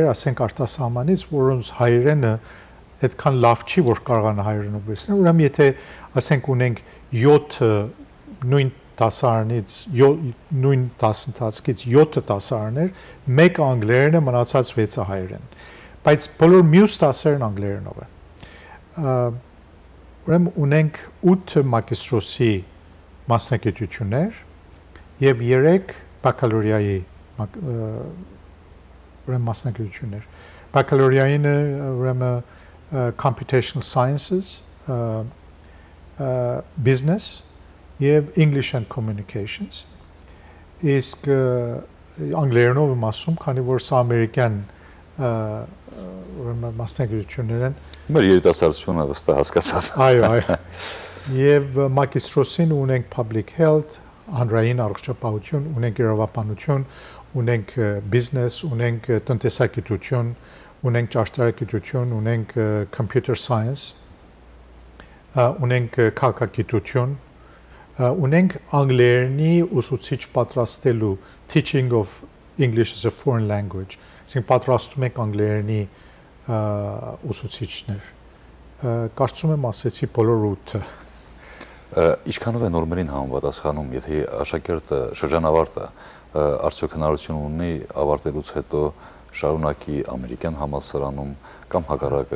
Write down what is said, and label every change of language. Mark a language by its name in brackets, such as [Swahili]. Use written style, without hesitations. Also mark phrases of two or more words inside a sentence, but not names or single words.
[Armenian] ասենք արտասահմանից, որոնց հայերենը այդքան լավ չի, որ կարողան հայերենով վերցնել, ուրեմն եթե ասենք ունենք 7 նույն դասարանից, նույն դասընթացից 7 դասարաններ, մեկ անգլերենը, մնացած 6-ը հայերեն, բայց բոլոր մյուս դասերն անգլերենով են։ Ուրեմն ունենք 8 մագիստրոսի մասնագիտություններ եւ 3 բակալորիայի մասնագիտություններ։ Բակալորիայինը ուրեմն [English] computational sciences, [Armenian] business եւ [English] English and communications։ [Armenian] Իսկ անգլերենով եմ ասում, քանի որ սա ամերիկյան ուրեմն մասնագիտություններ են։ Մեր երիտասարդությունը վստահ հասկացավ։ Այո, այո։ Եվ մագիստրոսին ունենք [English] public health, [Armenian] հանրային առողջապահություն, ունենք իրավաբանություն, ունենք business, ունենք տնտեսագիտություն, ունենք ճարտարագիտություն, ունենք [English] computer science, [Armenian] ունենք քաղաքագիտություն, ունենք անգլերենի ուսուցիչ պատրաստելու [English] teaching of English as a foreign language, [Armenian] այսինքն պատրաստում ենք անգլերենի ուսուցիչներ։ Կարծում եմ ասեցի բոլոր 8-ը։ Ինչքանով է նորմերին համապատասխանում, եթե աշակերտը շրջանավարտը արդյոք հնարավորություն ունի ավարտելուց հետո շարունակի ամերիկյան համալսարանում կամ հակառակը։